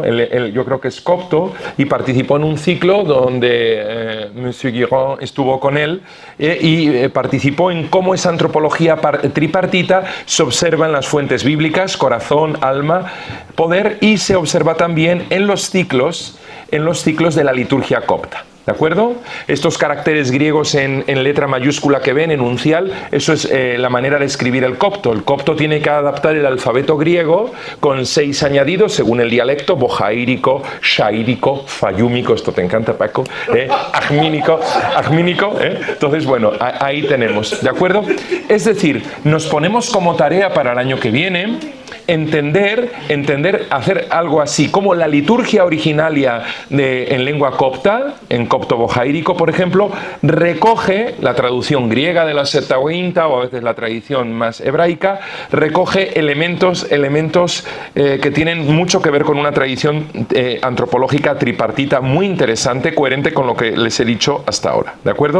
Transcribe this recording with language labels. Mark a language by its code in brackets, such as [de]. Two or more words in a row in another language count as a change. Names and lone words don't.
[es] Yo creo que es copto y participó en un ciclo donde Monsieur Guiron estuvo con él y participó en cómo esa antropología tripartita se observa en las fuentes bíblicas, corazón, alma, poder, y se observa también en los ciclos de la liturgia copta. ¿De acuerdo? Estos caracteres griegos en letra mayúscula que ven, enuncial, eso es la manera de escribir el copto. El copto tiene que adaptar el alfabeto griego con 6 añadidos según el dialecto: bojaírico, shaírico, fayúmico, esto te encanta, Paco, agmínico, Entonces, bueno, ahí tenemos, ¿de acuerdo? Es decir, nos ponemos como tarea para el año que viene entender, hacer algo así como la liturgia originaria en lengua copta, en copto bojaírico, por ejemplo, recoge la traducción griega de la Septuaginta, o a veces la tradición más hebraica, recoge elementos que tienen mucho que ver con una tradición antropológica tripartita muy interesante, coherente con lo que les he dicho hasta ahora, ¿de acuerdo?